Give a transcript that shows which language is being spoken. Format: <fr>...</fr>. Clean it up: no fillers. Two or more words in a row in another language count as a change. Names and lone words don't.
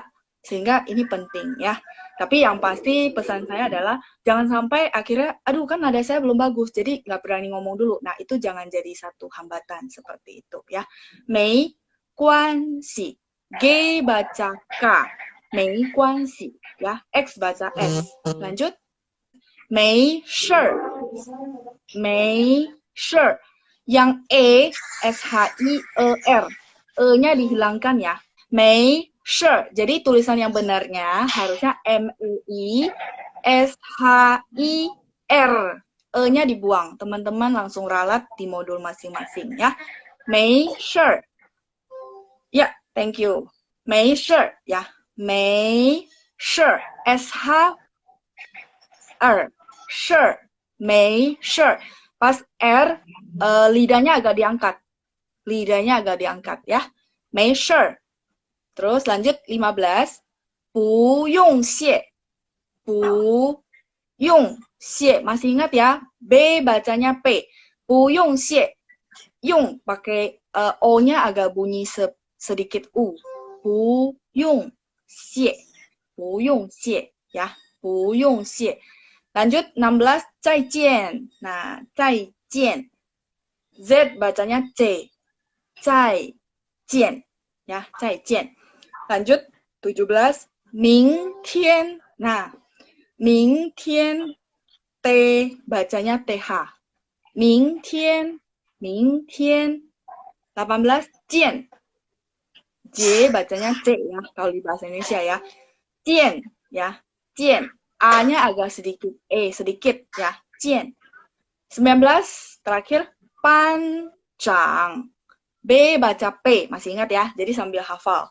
<id>Sehingga ini penting ya. Tapi yang pasti pesan saya adalah jangan sampai akhirnya, aduh kan nada saya belum bagus, jadi nggak berani ngomong dulu. Nah itu jangan jadi satu hambatan seperti itu ya.</id> <zh>没关系.</zh> <id>G baca K.</id> <zh>没关系.</zh> <id>Ya. X baca S. Lanjut.</id> <zh>没事。没事.</zh> <id>Yang E, S-H-I-E-R. E-nya dihilangkan ya.</id> <zh>没事.</zh> <id>Jadi tulisan yang benarnya harusnya M-E-I-S-H-I-R. E-nya dibuang. Teman-teman langsung ralat di modul masing-masing ya.</id> <zh>没事. Ya,</zh> <en>thank you.</en> <zh>没事呀。没事. S-H-R. Shi. 没事.</zh> <id>Pas R, lidahnya agak diangkat. Lidahnya agak diangkat ya.</id> <zh>没事.</zh> <id>Terus lanjut 15.</id> <zh>不用谢. 不用谢.</zh> <id>Masih ingat ya? B bacanya P.</id> <zh>不用谢.</zh> <id>Yung pakai O-nya agak bunyi sedikit U.</id> <zh>不用谢. 不用谢 ya. 不用谢.</zh> <id>Lanjut 16,</id> <zh>再见.</zh> <id>Nah, 再见. Z bacanya C.</id> <zh>再见. Ya, 再见.</zh> <id>Lanjut 17, 明天. Nah, 明天 T bacanya TH.</id> <zh>明天, 明天. 18, 见.</zh> <id>J bacanya C ya, kalau di bahasa Indonesia ya.</id> <zh>见 ya, 见.</zh> <id>A-nya agak sedikit sedikit ya. 见. 19 terakhir, panjang. B baca P, masih ingat ya? Jadi sambil hafal.</id>